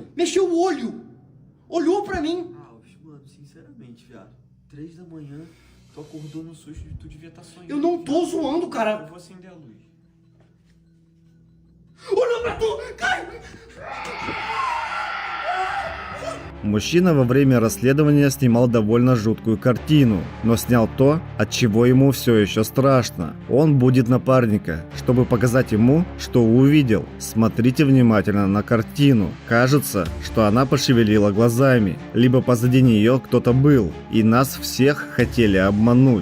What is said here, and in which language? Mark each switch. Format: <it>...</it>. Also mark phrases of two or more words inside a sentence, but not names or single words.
<pt>Mexeu o olho. Olhou pra mim. Alves, mano, sinceramente, viado. 3 da manhã, tu acordou no susto e tu devia estar sonhando. Eu não tô viado. zoando, Eu cara. vou acender a luz. Olhou pra tu, Caio.</pt> <ru>Мужчина во время расследования снимал довольно жуткую картину, но снял то, от чего ему все еще страшно. Он будет напарника, чтобы показать ему, что увидел. Смотрите внимательно на картину. Кажется, что она пошевелила глазами, либо позади нее кто-то был, и нас всех хотели обмануть.</ru>